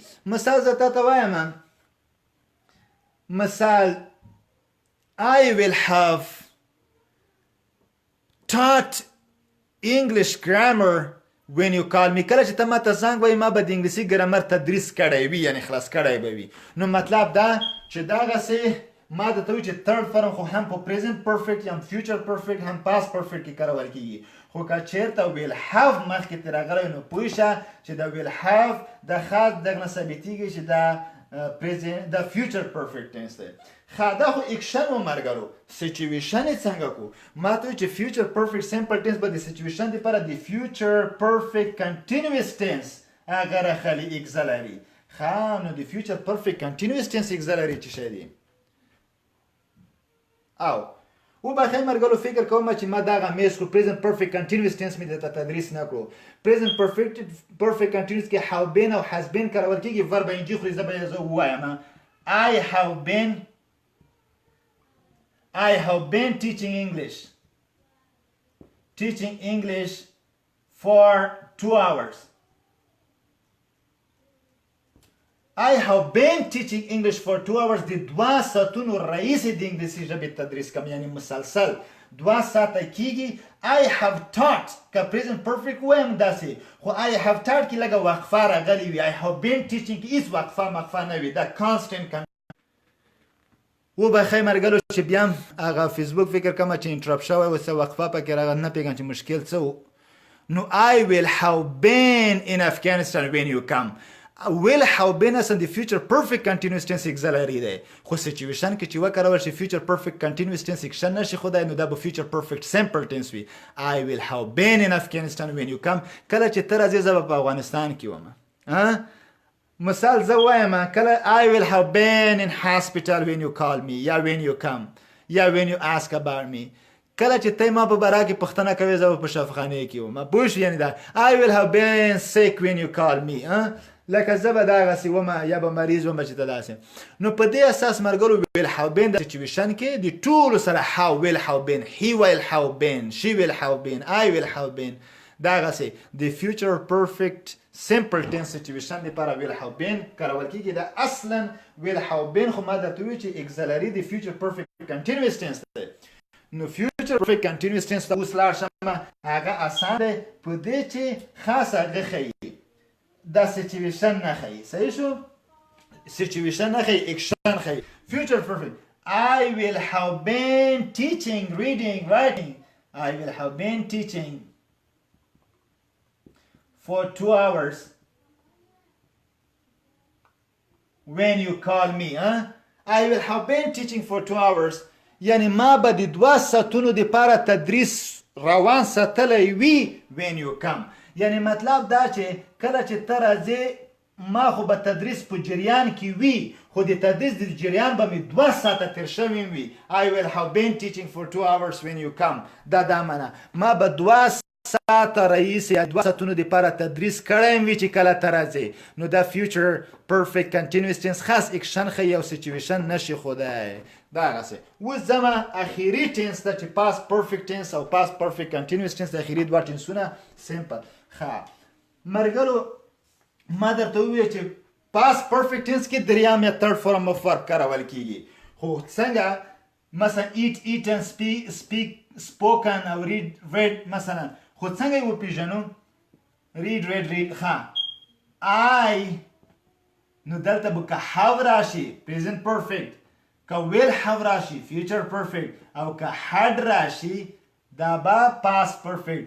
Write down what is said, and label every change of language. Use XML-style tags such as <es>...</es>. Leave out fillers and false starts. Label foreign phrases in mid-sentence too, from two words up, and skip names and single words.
<ps>مثال زه تا ته وایم، مثال</ps> <en>I will have taught English grammar when you call me.</en> <ps>کله چې ته ما ته زنګ وایې ما به د انګلیسي ګرامر تدریس کړی وي، یعنی خلاص کړی به وي. نو مطلب دا چې دغسې ما درته وایي چې</ps> <en>third form</en> <ps>خو هم په</ps> <en>present perfect</en> <ps>هم</ps> <en>future perfect</en> <ps>هم</ps> <en>past perfect</en> <ps>کې کارول کیږي. خو که چېرته</ps> <en>will have</en> <ps>مخکې ترې راغلی نو پوه شه چې د</ps> <en>will have</en> <ps>د خاص دغه نه ثابتېږي چې د</ps> <en>future perfect tense</en> <ps>دی. ښه دا خو اکشن و مرګرو. سچویشن یې څنګه کو؟ ما ته وایي چې</ps> <en>future perfect simple tense</en> <ps>به د سچویشن دپاره د</ps> <en>future perfect continuous tense</en> <ps>هغه راخلي auxiliary. ښه نو د</ps> <en>future perfect continuous tense auxiliary</en> <ps>څه شی دی؟ او وبخیر مرګرو فکر کوم چې ما دغه میس کړو</ps> <en>present perfect continuous tense</en> <ps>مې درته تدریس نه کړو.</ps> <en>present perfect continuous کې have been او has been</en> <ps>کارول کېږي.</ps> <en>verb ing</en> <ps>خوري زه به یې زه ووایم</ps> <en>I have been teaching English for 2 hours. I have been teaching English for 2 hours.</en> <ps>د 2 ساعتونو راهیسې د انګلیسي ژبې تدریس کوم، یعنی مسلسل 2 ساعته کیږي.</ps> <en>I have taught</en> <ps>که</ps> <en>present perfect</en> <ps>وایم داسې، خو</ps> <en>I have taught</en> <ps>کې لږه وقفه راغلې وي.</ps> <en>I have been teaching</en> <ps>کې هېڅ وقفه نه وي، دا constant. وبخیر مرګلو چې بیا هم هغه فیسبوک فکر کومه چې انټرپ شوی و څه وقفه پکې راغله، نه پوهېږم چې مشکل څه و.</ps> <en>نو I will have been in Afghanistan when you come. will have been</en> <ps>اصلا د</ps> <en>future perfect continuous tense auxiliary</en> <ps>دی، خو سچویشن کې چې وکارول شي</ps> <en>future perfect continuous tense</en> <ps>اکشن نشي خو نو دا به</ps> <en>future perfect simple tense</en> <ps>وي.</ps> <en>I will have been in Afghanistan when you come.</en> <ps>کله چې ته راځې زه به په افغانستان کې وم. مثال زه وایم کله</ps> <en>I will have been in hospital when you call me یا when you come یا when you ask about me.</en> <ps>کله چې ته ما په باره کې پوښتنه کوې زه به په شفاخانې کې وم. پوه شو؟ یعنی دا</ps> <en>I will have been sick when you call me.</en> <ps>لکه زه به دغسې وم یا به مریض وم چې ته داسې. نو په دې اساس مرګرو</ps> <en>will have been</en> <ps>د سچویشن کې د ټولو سره</ps> <en>how will have been, he will have been, she will have been, I will have been</en> <ps>دغسې د</ps> <en>future perfect simple tense situation لپاره will have been</en> <ps>کارول کېږي. دا اصلا</ps> <en>will have been</en> <ps>خو ما درته وویل چې auxiliary د</ps> <en>future perfect continuous tense</en> <ps>دی. نو</ps> <en>future perfect continuous tense</en> <ps>ته اوس لاړ شم، هغه اسان دی په دې چې خاص هغه ښیي دا situation نه ښیي. صحیح شو؟ situation نه ښیي، action ښیي.</ps> <en>future perfect I will have been teaching reading writing. I will have been teaching for 2 hours when you call me. I will have been teaching for 2 hours.</en> <ps>یعنی ما به د 2 ساعتونو دپاره تدریس روان ساتلی وي</ps> <en>when you come.</en> <ps>یعنی مطلب دا چې کله چې ته راځې ما خو به تدریس په جریان کې وي خو د تدریس د جریان به مې 2 ساعته تیر شوي وي.</ps> <en>I will have been teaching for 2 hours when you come.</en> <ps>دا معنی ما به 2 ساعته رئیس یا 2 ساعتونو دپاره تدریس کړی وي چې کله ته راځې. نو دا</ps> <en>future perfect continuous tense</en> <ps>خاص اکشن ښیي او سچویشن نشي ښودی. دغسې اوس ځمه اخري ټینس ته چې</ps> <en>past perfect tense</en> <ps>او</ps> <en>past perfect continuous tense</en> <ps>د اخري 2 ټینسونه simple. ښه ملګرو ما درته وویل چې</ps> <en>past perfect tense</en> <ps>کې دریم یا</ps> <en>third form of verb</en> <ps>کارول کیږي. خو څنګه مثلا</ps> <en>eat eaten speak spoken</en> <ps>او read مثلا خو څنګه یې وپېژنو read. ښه I نو دلته به که have راشي</ps> <en>present perfect</en> <ps>که</ps> <en>will have</en> <ps>راشي</ps> <en>future perfect</en> <ps>او که had راشي دا به</ps> <en>past perfect.</en>